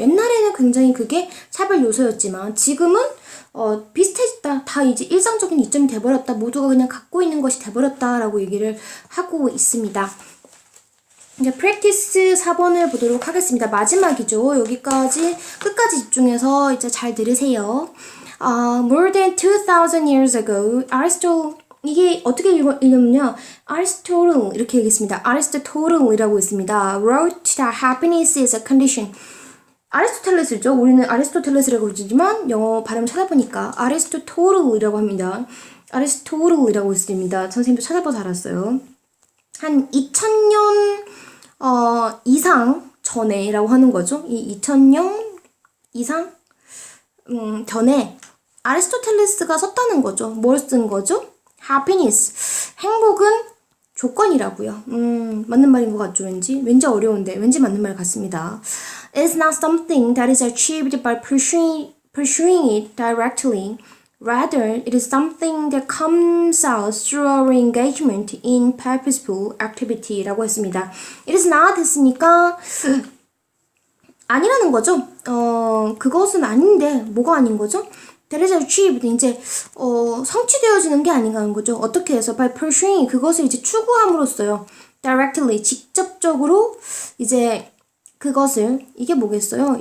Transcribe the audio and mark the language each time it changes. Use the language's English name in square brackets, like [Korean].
[Korean] 옛날에는 굉장히 그게 차별 요소였지만 지금은 비슷해졌다. 다 이제 일상적인 이점이 돼버렸다. 모두가 그냥 갖고 있는 것이 돼버렸다라고 얘기를 하고 있습니다. 이제 practice 4번을 보도록 하겠습니다. 마지막이죠. 여기까지 끝까지 집중해서 이제 잘 들으세요. [English] More than 2,000 years ago, Aristotle [Korean] 이게 어떻게 읽으면요. Aristotle 이렇게 얘기했습니다. Aristotle이라고 있습니다. [English] Wrote that happiness is a condition. [Korean] 아리스토텔레스죠. 우리는 아리스토텔레스라고 부르지만 영어 발음 찾아보니까 아리스토틀이라고 합니다. 아리스토틀이라고 있습니다. 선생님도 찾아봐서 알았어요. 한 2000년 이상 전에라고 하는 거죠. 이 2000년 이상 전에 아리스토텔레스가 썼다는 거죠. 뭘 쓴 거죠? happiness. 행복은 조건이라고요. 맞는 말인 것 같죠, 왠지? 왠지 어려운데, 왠지 맞는 말 같습니다. [English] It's not something that is achieved by pursuing it directly. Rather, it is something that comes out through our engagement in purposeful activity [Korean] 라고 했습니다. [English] It is not [Korean] 했으니까 아니라는 거죠. 그것은 아닌데 뭐가 아닌 거죠? [English] That is achieved [Korean] 이제 성취되어지는 게 아닌가 하는 거죠. 어떻게 해서 [English] by pursuing [Korean] 그것을 이제 추구함으로써요. Directly 직접적으로 이제 그것을 이게 뭐겠어요?